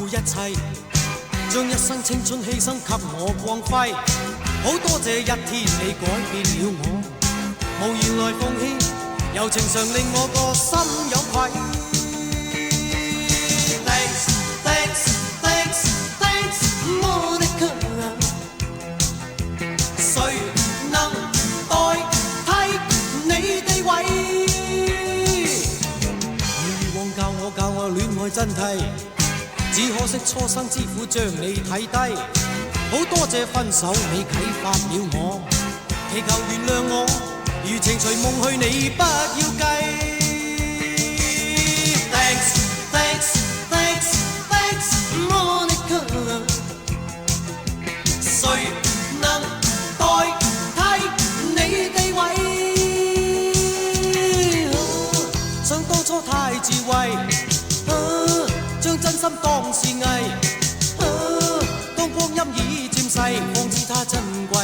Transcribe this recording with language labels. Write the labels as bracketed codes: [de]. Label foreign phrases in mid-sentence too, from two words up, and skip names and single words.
[yue] 切，將一生青春犧牲給我光輝。好多謝一天你改變了我，無言來奉獻，柔情常令我個心有愧。 [en] Thanks, thanks, thanks, thanks, Monica。 [yue] 誰能代替你地位？以往教我戀愛真諦，只可惜初生之虎將你睇低。好多謝分手你啟發了我，祈求原諒我，如情隨夢去你不要計。 [en] Thanks, thanks, thanks, thanks, Monica。 [yue] 誰能代替你地位？想當初太智慧，將真心當是藝。當光陰已漸逝，方知它珍貴。